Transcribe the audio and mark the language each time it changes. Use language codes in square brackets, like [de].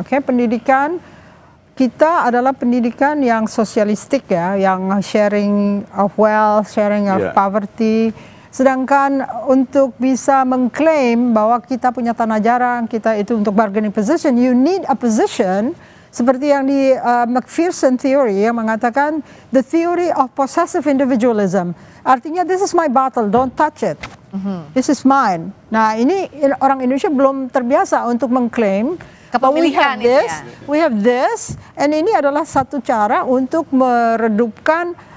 [id] Pendidikan kita adalah pendidikan yang sosialistik ya, yang [en] sharing of wealth, sharing of poverty. [id] Sedangkan untuk bisa mengklaim bahwa kita punya tanah jarang, kita itu untuk [en] bargaining position, you need a position [id] seperti yang di McPherson theory yang mengatakan [en] the theory of possessive individualism. [id] Artinya [en] this is my battle, don't touch it. This is mine. [id] Nah ini orang Indonesia belum terbiasa untuk mengklaim kepemilikan itu ya. [en] We have this, and [id] ini adalah satu cara untuk meredupkan